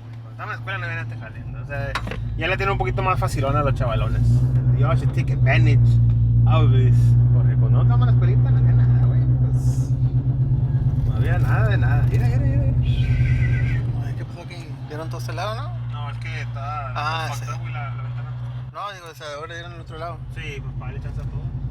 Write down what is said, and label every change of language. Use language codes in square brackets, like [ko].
[es] Cuando estaba en la escuela no había este jale. Entonces ya la tiene un poquito más facilona a los chavalones. [en] Y'all should take advantage of this. [es] Porque cuando estamos en la escuelita no había nada, güey. Pues, no había nada de nada. Mira. ¿Qué pasó aquí? ¿Dieron todo este lado, no? No, es que está Sí. [en] fucked up, [es] güey, la ventana. No, digo, o sea, ahora dieron el otro lado. Sí, pues para darle chance a todo.